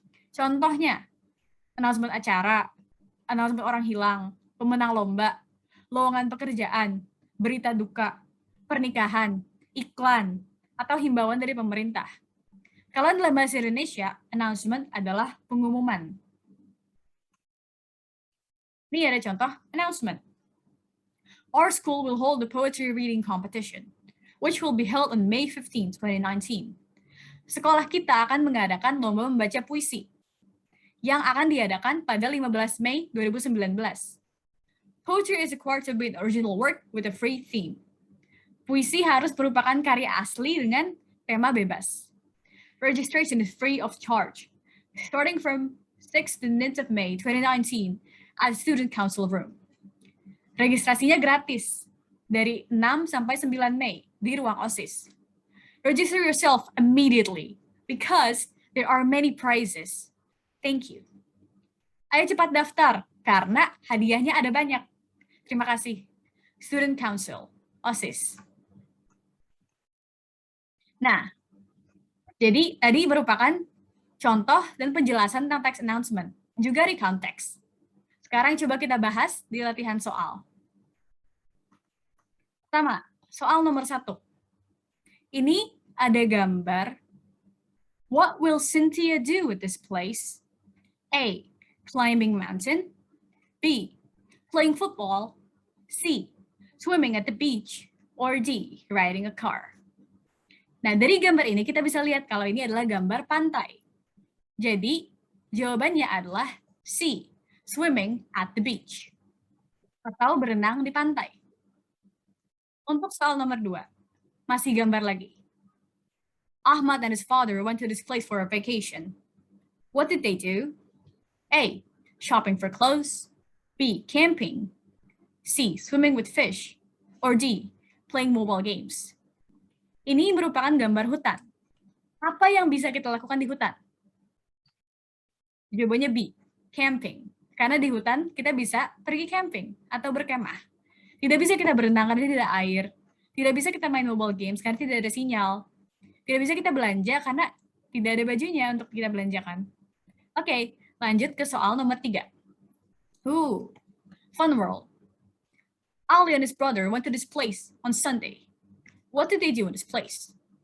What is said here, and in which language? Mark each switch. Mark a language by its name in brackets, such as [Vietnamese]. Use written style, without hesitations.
[Indonesian] Contohnya, announcement acara, announcement orang hilang, pemenang lomba, lowongan pekerjaan, berita duka, pernikahan, iklan, atau himbauan dari pemerintah. Kalau dalam bahasa Indonesia, announcement adalah pengumuman. Ini ada contoh announcement. [English] Our school will hold the poetry reading competition, which will be held on May 15, 2019. [Indonesian] Sekolah kita akan mengadakan lomba membaca puisi yang akan diadakan pada 15 Mei 2019. [English] Poetry is required to be an original work with a free theme. [Indonesian] Puisi harus merupakan karya asli dengan tema bebas. [English] Registration is free of charge, starting from 6th to 9th of May 2019 at the Student Council Room. [Indonesian] Registrasinya gratis dari 6 sampai 9 Mei di ruang OSIS. [English] Register yourself immediately because there are many prizes. Thank you. [Indonesian] Ayo cepat daftar karena hadiahnya ada banyak. Terima kasih. Student Council, OSIS. Nah, jadi tadi merupakan contoh dan penjelasan tentang text announcement, juga recount text. Sekarang coba kita bahas di latihan soal. Pertama, soal nomor 1. Ini ada gambar. [English] What will Cynthia do with this place? A. Climbing mountain. B. Playing football. C. Swimming at the beach. Or D. Riding a car. [Indonesian] Nah, dari gambar ini kita bisa lihat kalau ini adalah gambar pantai. Jadi, jawabannya adalah C. [English] Swimming at the beach. [Indonesian] Atau berenang di pantai. Untuk soal nomor 2, masih gambar lagi. [English] Ahmad and his father went to this place for a vacation. What did they do? A. Shopping for clothes. B. Camping. C. Swimming with fish. Or D. Playing mobile games. [Indonesian] Ini merupakan gambar hutan. Apa yang bisa kita lakukan di hutan? Jawabannya B. Camping. Karena di hutan kita bisa pergi camping atau berkemah. Tidak bisa kita berenang karena tidak ada air. Tidak bisa kita main mobile games karena tidak ada sinyal. Tidak bisa kita belanja karena tidak ada bajunya untuk kita belanjakan. Oke, lanjut ke soal nomor 3. [English] Fun world. Ali and his brother went to this place on Sunday. What did they do in this place?